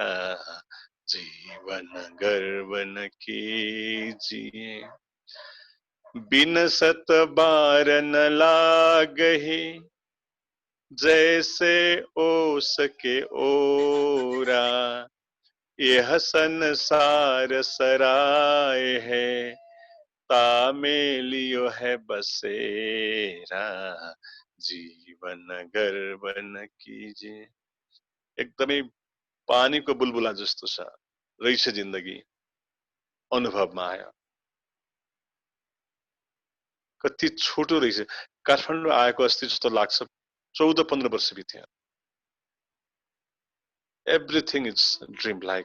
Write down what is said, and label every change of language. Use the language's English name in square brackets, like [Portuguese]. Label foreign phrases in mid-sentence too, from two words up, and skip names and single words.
[Hindi] जीवन गर्व न कीजिए, बिनसत बार न लागहि, जैसे ओस के ओरा। यह संसार सराय है, तामेलियो है बसेरा। जीवन गर्व न कीजिए। [Nepali] एकदमै पानीको बुलबुला जस्तो छ रहेछ जिन्दगी, अनुभवमा आयो। कति छोटो रहेछ। काठमाडौँ आएको अस्ति जस्तो लाग्छ, 14-15 वर्ष बित्यो। [English] Everything is dream like.